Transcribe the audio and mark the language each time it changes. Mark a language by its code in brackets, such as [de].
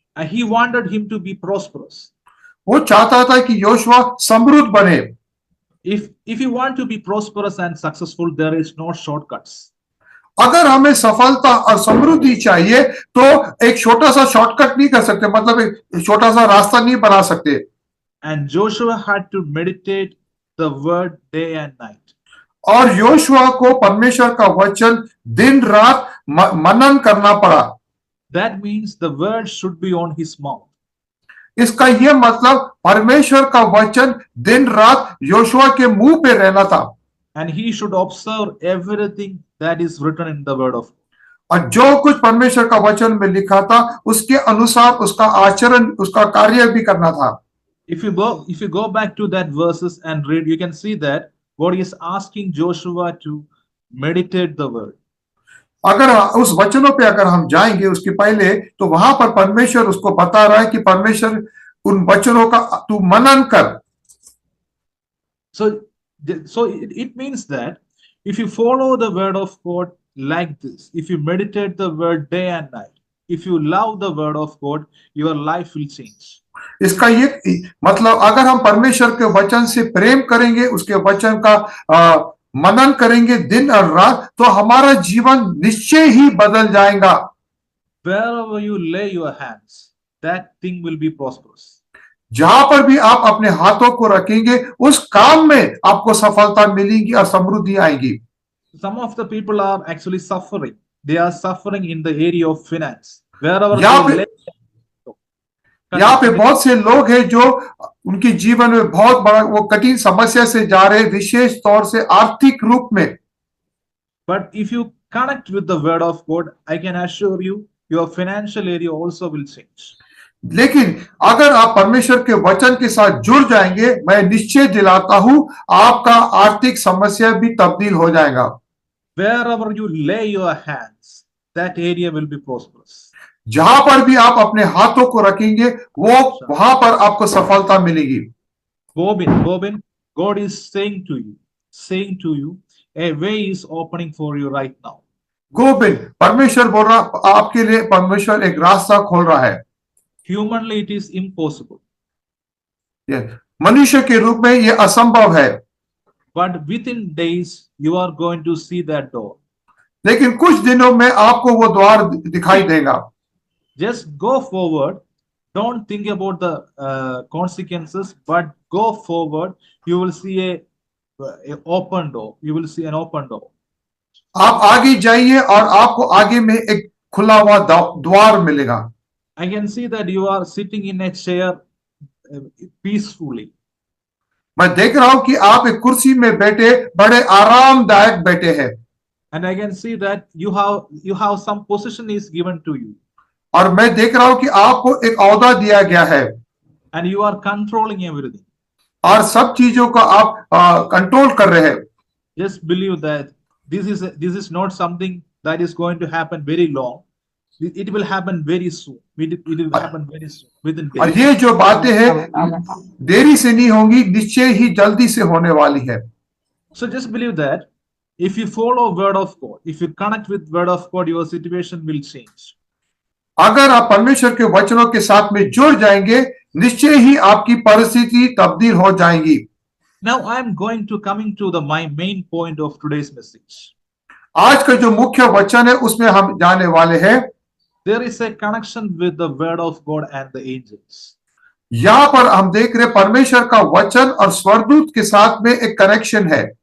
[en] He wanted him to be prosperous. [hi] वो चाहता था कि योशुआ समृद्ध बने. [en] If you want to be prosperous and successful, there is no shortcuts. [hi] अगर हमें सफलता और समृद्धि चाहिए तो एक छोटा सा शॉर्टकट नहीं कर सकते, मतलब एक छोटा सा रास्ता नहीं बना सकते. [en] And Joshua had to meditate the word day and night. [hi] और योशुआ को परमेश्वर का वचन दिन रात मनन करना पड़ा. [en] That means the word should be on his mouth. [hi] इसका यह मतलब परमेश्वर का वचन दिन रात योशुआ के मुंह पे रहना था. [en] And he should observe everything that is written in the word of God. [hi] और जो कुछ परमेश्वर का वचन में लिखा था उसके अनुसार उसका आचरण, उसका कार्य भी करना था. [en] If you go back to that verses and read, you can see that God is asking Joshua to meditate the word. [hi] अगर उस वचनों पे अगर हम जाएंगे उसके पहले, तो वहां पर परमेश्वर उसको बता रहा है कि परमेश्वर उन वचनों का तू मनन कर. [en] So it means that if you follow the word of God like this, if you meditate the word day and night, if you love the word of God, your life will change. [hi] इसका ये मतलब अगर हम परमेश्वर के वचन से प्रेम करेंगे, उसके वचन का मनन करेंगे दिन और रात, तो हमारा जीवन निश्चय ही बदल जाएगा. [en] Wherever you lay your hands, that thing will be prosperous. [hi] जहां पर भी आप अपने हाथों को रखेंगे उस काम में आपको सफलता मिलेगी और समृद्धि आएगी. [en] Some of the people are actually suffering. They are suffering in the area of finance. Wherever [hi] यहाँ [en] they lay, [hi] यहाँ पे बहुत से लोग हैं जो उनके जीवन में बहुत बड़ा वो कठिन समस्या से जा रहे हैं, विशेष तौर से आर्थिक रूप में। [en] but if you connect with the word of God, I can assure you, your financial area also will change. [hi] लेकिन अगर आप परमेश्वर के वचन के साथ जुड़ जाएंगे, मैं निश्चय दिलाता हूं आपका आर्थिक समस्या भी तब्दील हो जाएगा। [en] Wherever you lay your hands, that area will be prosperous. [hi] जहां पर भी आप अपने हाथों को रखेंगे वो वहां पर आपको सफलता मिलेगी। [en] Bobin, God is saying to you, a way is opening for you right now. [hi] Gobind, परमेश्वर बोल रहा आपके लिए, परमेश्वर एक रास्ता खोल रहा है। [en] Humanly it is impossible, [hi] मनुष्य के रूप में ये असंभव है, [en] but within days you are going to see that door. [hi] लेकिन कुछ दिनों में आपको वो द्वार दिखाई देगा। [en] Just go forward. Don't think about the consequences, but go forward. You will see a open door. You will see an open door. [hi] आप आगे जाइए और आपको आगे में एक खुला हुआ द्वार मिलेगा। [en] I can see that you are sitting in a chair peacefully. [hi] मैं देख रहा हूं कि आप एक कुर्सी में बैठे बड़े आरामदायक बैठे हैं। [en] And I can see that you have some position is given to you. [hi] और मैं देख रहा हूं कि आपको एक औहदा दिया गया है। [en] And you are controlling everything. [hi] और सब चीजों का आप कंट्रोल कर रहे हैं। [en] Just believe that this is not something that is going to happen very long. It will happen very soon. It will happen very soon, within days. [hi] और ये जो बातें हैं देरी से नहीं होंगी, निश्चय ही जल्दी से होने वाली है। [en] So just believe that if you follow word of God, if you connect with word of God, your situation will change. [hi] अगर आप परमेश्वर के वचनों के साथ में जुड़ जाएंगे, निश्चय ही आपकी परिस्थिति तब्दील हो जाएगी। [en] Now I am going to coming to my main point of today's message. [hi] आज का जो मुख्य वचन है उसमें हम जाने वाले हैं। [en] There is a connection with the word of God and the angels. [hi] यहाँ पर हम देख रहे परमेश्वर का वचन और स्वर्गदूत के साथ में एक कनेक्शन है।